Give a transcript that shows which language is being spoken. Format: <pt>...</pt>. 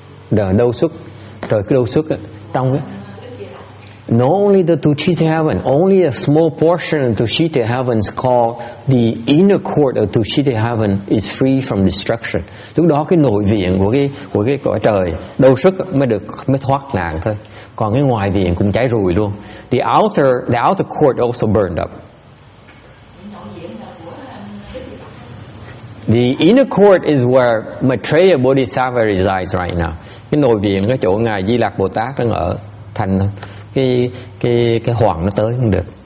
<vi>Đâu xuất, trời cái đâu xuất á, trong cái.</vi> <en>Not only the Tushita heaven, only a small portion of Tushita heavens called the inner court of Tushita heaven is free from destruction.</en> <vi>Lúc đó cái nội viện của cái cõi trời đâu sức mới thoát nạn thôi. Còn cái ngoài viện cũng cháy rùi luôn.</vi> <en>The outer court also burned up. The inner court is where Maitreya Bodhisattva resides right now.</en> <vi>Cái nội viện, cái chỗ ngài Di Lặc Bồ Tát đang ở, thành cái hoàng nó tới không được.</vi>